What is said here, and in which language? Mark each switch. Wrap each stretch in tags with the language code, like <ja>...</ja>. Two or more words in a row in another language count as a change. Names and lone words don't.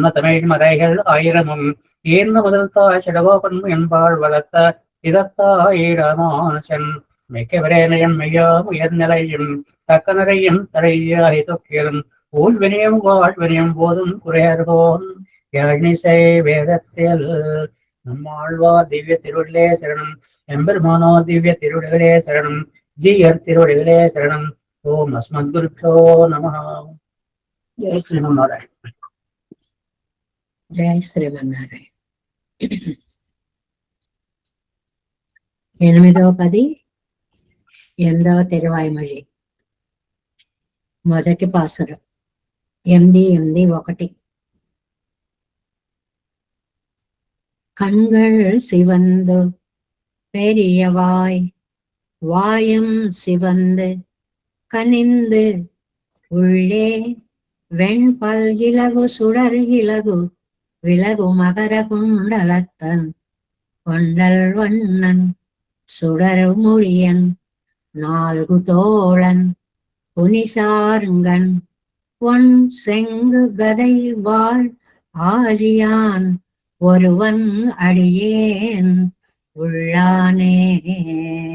<ta>தமிழ் மறைகள் ஆயிரமும் ஈர்ந்த முதல் தாய் சிடகோபன் என்பாள் வளர்த்த இதத்தாய் ராமானுசன் மிக்க விரேனயம் மெய்யாம் உயர்நிலையும் தக்க நிறையும் தரையாய் தொக்கிலும் ஊழ்வினியும் வாழ்வினியும் போதும் குறையர்கோன் யாழ்னிசை வேதத்தில் நம்மாழ்வார் திவ்ய திருவிழே சரணம் எம்பெருமானோ திவ்ய திருவிடுகளே சரணம் ஜீயர் திருவடிகளே சரணம்</ta> <sa>ॐ अस्मद्गुरुभ्यो नमः</sa> <ta>ஜெய் శ్రీమన్నారాయణ</ta> <te>జై శ్రీమన్నారాయణ. 8వ పది 8వ తిరువాయిమొഴി మొదటి పాసురం 8:8:1.</te> <ta>கண்கள் சிவந்து பெரியவாய் வாயும் சிவந்து கனிந்து உள்ளே வெண்பல் இலகு சுடர் இலகு விலகு மகர குண்டலத்தன் கொண்டல் வண்ணன் சுடர் மொழியன் நால்கு தோழன் புனிசார்ங்கன் பொன் செங்கு கதை வாழ் ஆழியான் ஒருவன் அடியேன் உள்ளானே.</ta>